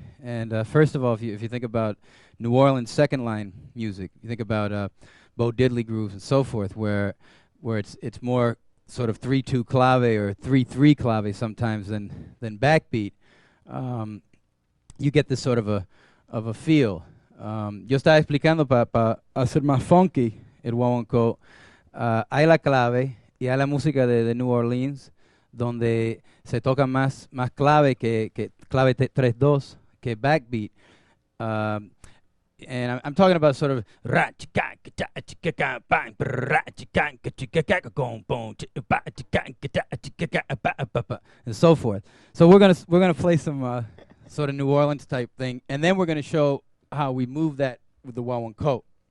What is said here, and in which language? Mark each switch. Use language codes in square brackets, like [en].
[en] And first of all, if you think about New Orleans second line music, you think about Bo Diddley grooves and so forth, where it's more sort of 3-2 clave or 3-3 clave sometimes than backbeat. You get this sort of a feel. [es] Yo estaba explicando para hacer más funky el guaguancó. Hay la clave y hay la música de New Orleans, donde se toca más clave que clave 3-2 que backbeat. [en] And I'm talking about sort of and so forth. So we're gonna play some sort of New Orleans type thing, and then we're gonna show how we move that with the guaguancó.